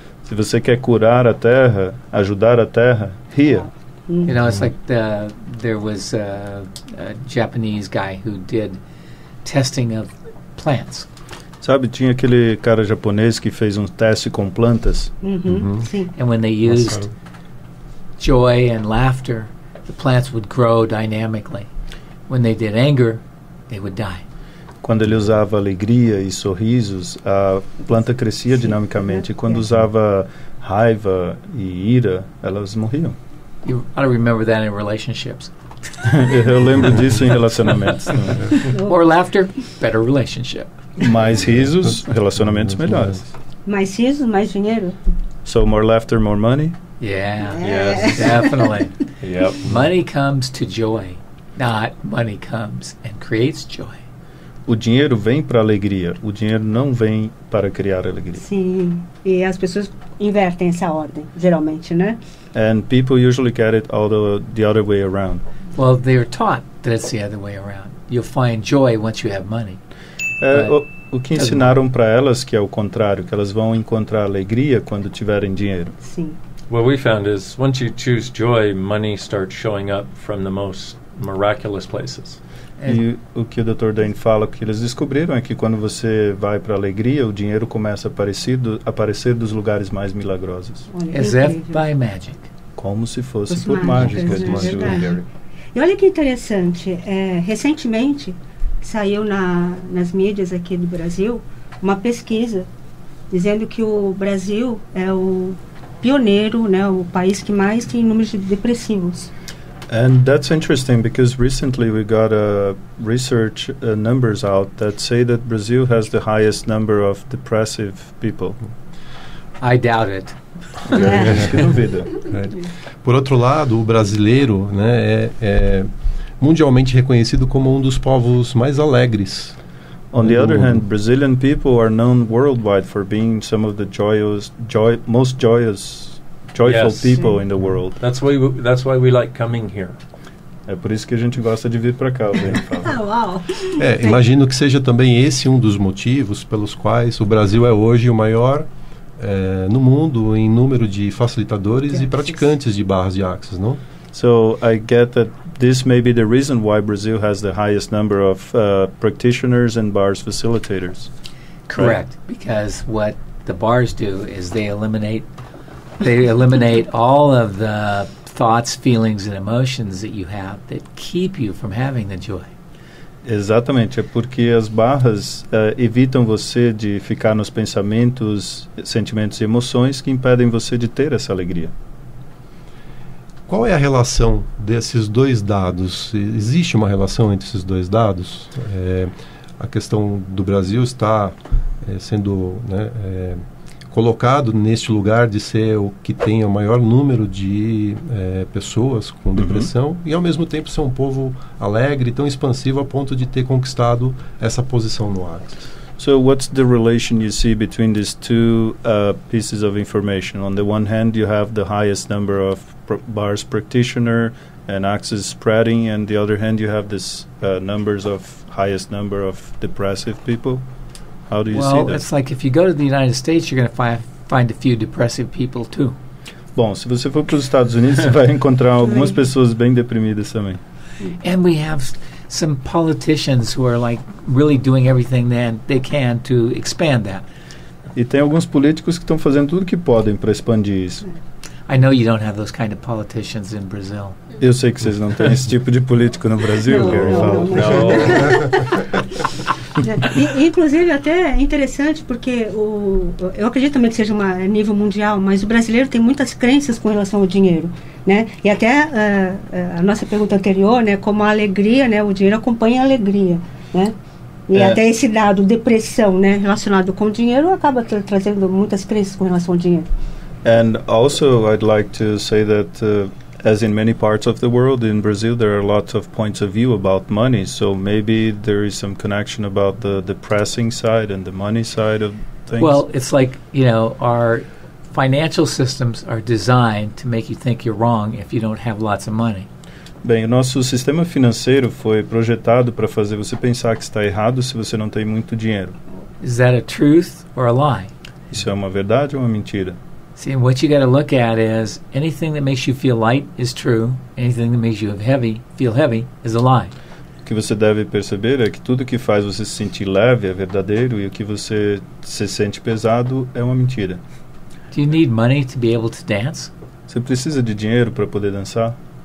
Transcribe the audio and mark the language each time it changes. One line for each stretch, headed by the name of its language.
Portuguese: Se você quer curar a terra, ajudar a terra, ria.
English: You know, it's like there was a Japanese guy who did testing of plants.
Portuguese: Sabe, tinha aquele cara japonês que fez um teste com plantas. Sim.
English: And when they used joy and laughter, the plants would grow dynamically. When they did anger, they would die.
Portuguese: Quando ele usava alegria e sorrisos, a planta crescia dinamicamente. E quando usava raiva e ira, elas morriam.
English: You ought to remember that in relationships.
Portuguese: Eu lembro disso em relacionamentos.
English: More laughter, better relationship.
Portuguese: Mais risos, relacionamentos melhores. Mais risos, mais dinheiro.
English: So more laughter, more money. Yeah, Yes. definitely. Yep. Money comes to joy, not money comes and creates joy.
Portuguese: O dinheiro vem para alegria. O dinheiro não vem para criar alegria. Sim. E as pessoas invertem essa ordem, geralmente, né?
English: And people usually get it all the other way around. Well, they're taught that it's the other way around. You'll find joy once you have money.
Portuguese: O que ensinaram para elas que é o contrário, que elas vão encontrar alegria quando tiverem dinheiro. Sim.
English: What we found is once you choose joy, money starts showing up from the most miraculous places.
Portuguese: E o que o Dr. Dain fala que eles descobriram é que quando você vai para a alegria, o dinheiro começa a aparecer dos lugares mais milagrosos. Olha,
English: As
Portuguese: que
English: if
Portuguese: incrível.
English: by magic.
Portuguese: Como se fosse Fosse por mágica, mágica, né? disse o Verdade. Gary. E olha que interessante, recentemente saiu nas mídias aqui do Brasil uma pesquisa dizendo que o Brasil é o pioneiro, né, o país que mais tem números de depressivos.
English: And that's interesting because recently we got research numbers out that say that Brazil has the highest number of depressive people. I doubt it.
Portuguese: Acho que duvida. Por outro lado, o brasileiro, né, é mundialmente reconhecido como um dos povos mais alegres.
English: On the other hand, Brazilian people are known worldwide for being some of the most joyful Yes. people in the world. That's why we like coming here.
Portuguese: É por isso que a gente gosta de vir para cá, o Ben fala. Ah, uau! Imagino que seja também esse um dos motivos pelos quais o Brasil é hoje o maior no mundo em número de facilitadores e praticantes de barras de Access, não?
English: So I get that this may be the reason why Brazil has the highest number of practitioners and bars facilitators. Correct, because what the bars do is they eliminate all of the thoughts, feelings, and emotions that you have that keep you from having the joy.
Portuguese: Exatamente, é porque as barras evitam você de ficar nos pensamentos, sentimentos e emoções que impedem você de ter essa alegria. Qual é a relação desses dois dados? Existe uma relação entre esses dois dados? A questão do Brasil está sendo colocado neste lugar de ser o que tem o maior número de pessoas com depressão e ao mesmo tempo ser um povo alegre, tão expansivo a ponto de ter conquistado essa posição no Access.
English: So what's the relation you see between these two pieces of information? On the one hand, you have the highest number of bars practitioner and Access spreading, and the other hand, you have this numbers of highest number of depressive people. How do you see Well, that? it's like if you go to the United States, you're going to find a few depressive people too.
Portuguese: Bom, se você for para os Estados Unidos, você vai encontrar algumas pessoas bem deprimidas também.
English: And we have some politicians who are like really doing everything that they can to expand that.
Portuguese: E tem alguns políticos que estão fazendo tudo que podem para expandir isso.
English: I know you don't have those kind of politicians in Brazil.
Portuguese: Eu sei que vocês não têm esse tipo de político no Brasil, Não, Gary fala. Inclusive até é interessante porque eu acredito também que seja a nível mundial, mas o brasileiro tem muitas crenças com relação ao dinheiro, né? E até a nossa pergunta anterior, né, como a alegria, né, o dinheiro acompanha a alegria, né? E até esse dado depressão, né, relacionado com o dinheiro acaba trazendo muitas crenças com relação ao dinheiro.
English: And also I'd like to say that as in many parts of the world, in Brazil there are lots of points of view about money, so maybe there is some connection about the depressing side and the money side of things. Well, it's like, our financial systems are designed to make you think you're wrong if you don't have lots of money.
Portuguese: Bem, o nosso sistema financeiro foi projetado para fazer você pensar que está errado se você não tem muito dinheiro.
English: Is that a truth or a lie?
Portuguese: Isso é uma verdade ou uma mentira?
English: See, what you got to look at is anything that makes you feel light is true. Anything that makes you feel heavy is a lie.
Portuguese: O que você deve perceber é que tudo que faz você se sentir leve é verdadeiro e o que você se sente pesado é uma mentira.
English: Do you need money to be able to dance?
Portuguese: Você precisa de dinheiro para poder dançar?